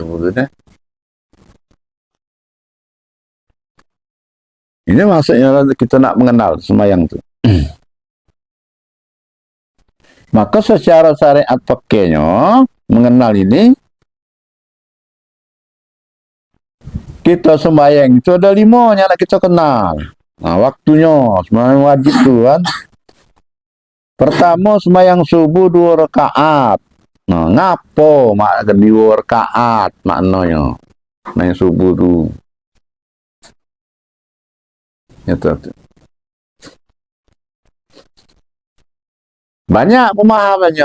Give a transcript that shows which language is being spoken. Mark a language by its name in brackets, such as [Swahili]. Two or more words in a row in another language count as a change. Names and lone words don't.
[Malay] Ini maksudnya kita nak mengenal semayang itu. Maka secara syariat pakainya, mengenal ini, kita sembahyang itu ada 5 yang kita kenal. Nah, waktunya, sembahyang wajib itu kan. Pertama, sembahyang subuh 2 rakaat. Nah, ngapo mak 2 rakaat maknanya. Sembahyang subuh itu. Itu. Banyak pemahamannya.